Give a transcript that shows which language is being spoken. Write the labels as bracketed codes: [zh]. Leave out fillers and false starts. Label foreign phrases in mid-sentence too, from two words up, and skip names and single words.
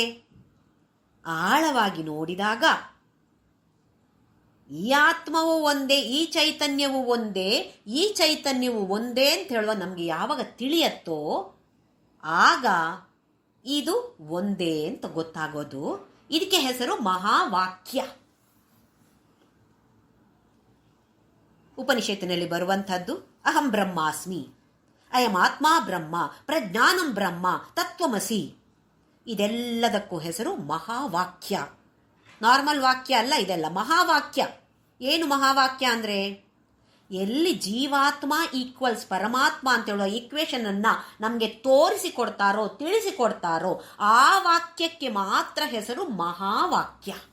[kn] ಆಳವಾಗಿ ನೋಡಿದಾಗ ಈ ಆತ್ಮವೂ ಒಂದೇ, ಈ ಚೈತನ್ಯವೂ ಒಂದೇ, ಈ ಚೈತನ್ಯವೂ ಒಂದೇ ಅಂತ ಹೇಳುವ ನಮಗೆ ಯಾವಾಗ ತಿಳಿಯತ್ತೋ ಆಗ ಇದು ಒಂದೇ ಅಂತ ಗೊತ್ತಾಗೋದು. ಇದಕ್ಕೆ ಹೆಸರು ಮಹಾವಾಕ್ಯ. ಉಪನಿಷತ್ತಿನಲ್ಲಿ ಬರುವಂಥದ್ದು [sa] ಅಹಂ ಬ್ರಹ್ಮಾಸ್ಮಿ, ಅಯಂ ಆತ್ಮ ಬ್ರಹ್ಮ, ಪ್ರಜ್ಞಾನಂ ಬ್ರಹ್ಮ, ತತ್ವಮಸಿ. [kn] ಇದೆಲ್ಲದಕ್ಕೂ ಹೆಸರು ಮಹಾವಾಕ್ಯ. ನಾರ್ಮಲ್ ವಾಕ್ಯ ಅಲ್ಲ ಇದೆಲ್ಲ, ಮಹಾವಾಕ್ಯ. ಏನು ಮಹಾವಾಕ್ಯ ಅಂದರೆ, ಎಲ್ಲಿ ಜೀವಾತ್ಮ ಈಕ್ವಲ್ಸ್ ಪರಮಾತ್ಮ ಅಂತ ಹೇಳುವ ಈಕ್ವೇಶನ್ ಅನ್ನ ನಮಗೆ ತೋರಿಸಿಕೊಡ್ತಾರೋ, ತಿಳಿಸಿಕೊಡ್ತಾರೋ ಆ ವಾಕ್ಯಕ್ಕೆ ಮಾತ್ರ ಹೆಸರು ಮಹಾವಾಕ್ಯ.